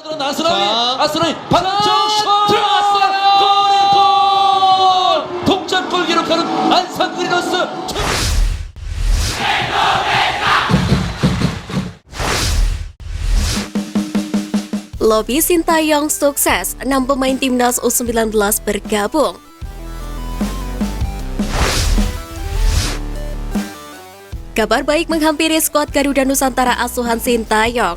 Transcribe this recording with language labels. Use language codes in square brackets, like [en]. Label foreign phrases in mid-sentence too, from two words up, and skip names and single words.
[ko] 아스라이 자, 아스라이 박정슛 들어갔어요. 골 동점골 기록하는 안산 그리너스. [id] Lobby Sintayong sukses, 6 pemain timnas U19 bergabung. Kabar baik menghampiri skuad Garuda Nusantara asuhan Sintayong.